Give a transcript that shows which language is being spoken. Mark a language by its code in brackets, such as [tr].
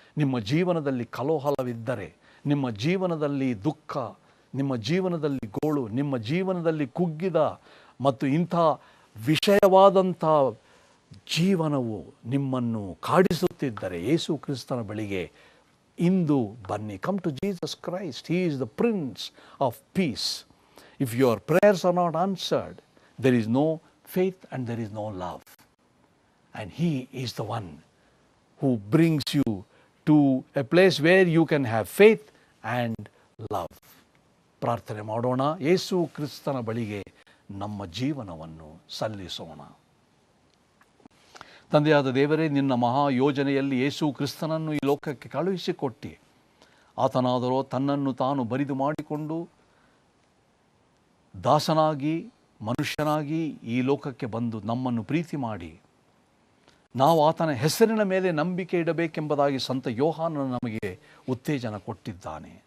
[kn] ನಿಮ್ಮ ಜೀವನದಲ್ಲಿ ಕಲೋಹಲವಿದ್ದರೆ, ನಿಮ್ಮ ಜೀವನದಲ್ಲಿ ದುಃಖ, ನಿಮ್ಮ ಜೀವನದಲ್ಲಿ ಗೋಳು, ನಿಮ್ಮ ಜೀವನದಲ್ಲಿ ಕುಗ್ಗಿದ ಮತ್ತು ಇಂಥ ವಿಷಯವಾದಂಥ ಜೀವನವು ನಿಮ್ಮನ್ನು ಕಾಡಿಸುತ್ತಿದ್ದರೆ ಯೇಸು ಕ್ರಿಸ್ತನ ಬಳಿಗೆ ಇಂದು ಬನ್ನಿ. [en] Come to Jesus Christ. He is the prince of peace. If your prayers are not answered, there is no faith and there is no love. And he is the one who brings you to a place where you can have faith and love. [kn] ಪ್ರಾರ್ಥನೆ ಮಾಡೋಣ. ಯೇಸು ಕ್ರಿಸ್ತನ ಬಳಿಗೆ ನಮ್ಮ ಜೀವನವನ್ನು ಸಲ್ಲಿಸೋಣ. ತಂದೆಯಾದ ದೇವರೇ, ನಿನ್ನ ಮಹಾ ಯೋಜನೆಯಲ್ಲಿ ಯೇಸು ಕ್ರಿಸ್ತನನ್ನು ಈ ಲೋಕಕ್ಕೆ ಕಳುಹಿಸಿಕೊಟ್ಟಿ, ಆತನಾದರೋ ತನ್ನನ್ನು ತಾನು ಬರಿದು ಮಾಡಿಕೊಂಡು ದಾಸನಾಗಿ ಮನುಷ್ಯನಾಗಿ ಈ ಲೋಕಕ್ಕೆ ಬಂದು ನಮ್ಮನ್ನು ಪ್ರೀತಿ ಮಾಡಿ, ನಾವು ಆತನ ಹೆಸರಿನ ಮೇಲೆ ನಂಬಿಕೆ ಇಡಬೇಕೆಂಬುದಾಗಿ ಸಂತ ಯೋಹಾನನು ನಮಗೆ ಉತ್ತೇಜನ ಕೊಟ್ಟಿದ್ದಾನೆ.